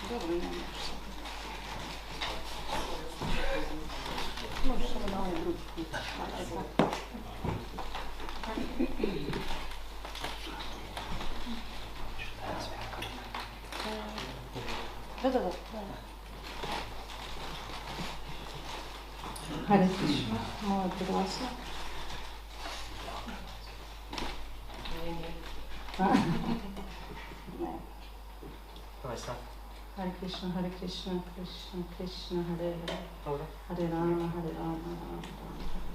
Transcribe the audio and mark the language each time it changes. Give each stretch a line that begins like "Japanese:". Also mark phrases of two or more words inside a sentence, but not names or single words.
Serbian: Dobro, ne možeš sad. Možeš samo na ovaj drugi put. Da.
Sanskrit: Hare Krishna, Maha-mantra. Hare Krishna, Krishna Krishna, Hare Hare, Hare Rama, Rama Rama.